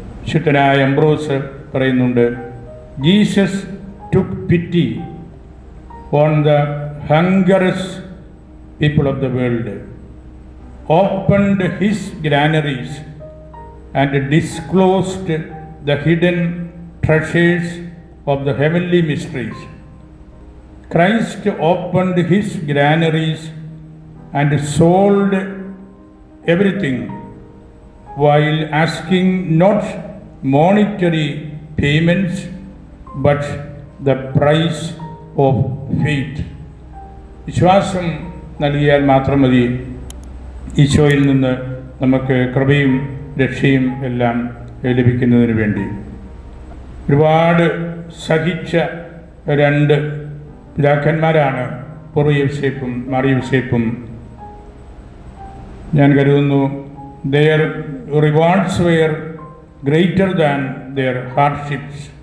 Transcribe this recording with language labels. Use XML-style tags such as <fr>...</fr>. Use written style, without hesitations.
<ml>വിശുദ്ധനായ അംബ്രോസ് പറയുന്നുണ്ട്,</ml> <en>Jesus took pity on the hungry people of the world, opened his granaries and disclosed the hidden treasures of the heavenly mysteries. Christ opened his granaries and sold everything while asking not monetary payments but the price of faith.</en> <ml>വിശ്വാസം നൽകിയാൽ മാത്രം മതി ഈശോയിൽ നിന്ന് നമുക്ക് കൃപയും രക്ഷയും എല്ലാം ലഭിക്കുന്നതിന് വേണ്ടി. ഒരുപാട് സഹിച്ച രണ്ട് പിതാക്കന്മാരാണ് പൂർവ്വ യോസേപ്പും മറിയ യോസേപ്പും. ഞാൻ കരുതുന്നു</ml> <en>their rewards were greater than their hardships.</en>